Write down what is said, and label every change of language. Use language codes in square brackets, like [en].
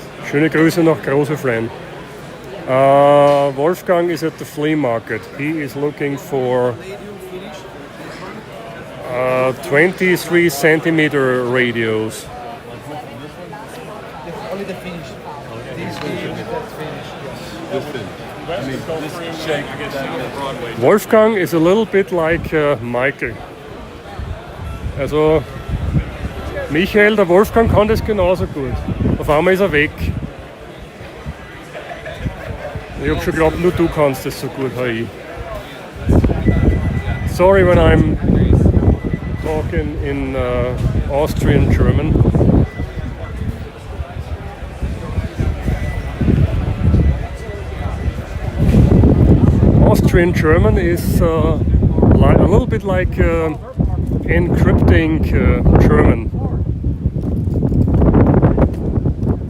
[de] Schöne Grüße nach Großeflein. [en] Wolfgang is at the flea market. He is looking for 23 centimeter radios. Only the finish. These Wolfgang is a little bit like Michael. [de] Also Michael, der Wolfgang kann das genauso gut. Auf einmal ist er weg. Ich habe schon geglaubt, nur du kannst das so gut wie ich. [en] Sorry when I'm talking in Austrian German. Austrian German is a little bit like encrypting German.